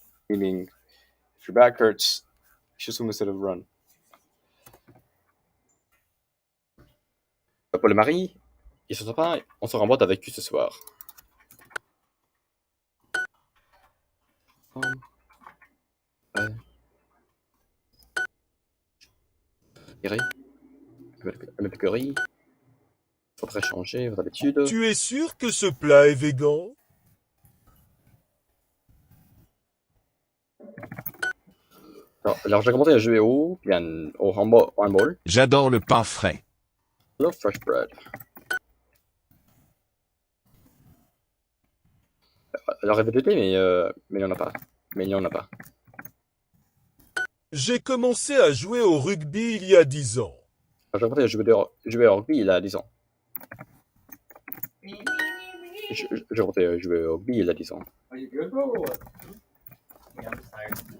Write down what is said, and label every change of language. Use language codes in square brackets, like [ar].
[en] Meaning, if your back hurts, you should swim instead of run. [fr] Paul et Marie, ils sont sympas, on sort en boîte avec eux ce soir. Avec le curry. Faudrait changer vos habitudes. Tu es sûr que ce plat est végan? Alors j'ai commencé à jouer au handball. J'adore le pain frais. [en] I love fresh bread. [fr] Alors répétez, mais il n'y en a pas. J'ai commencé à jouer au rugby il y a 10 ans. Alors, j'ai commencé à jouer au rugby il y a 10 ans. J'ai commencé à jouer au rugby il y a 10 ans. [en] Are you good, bro, or what? Yeah, I'm just tired.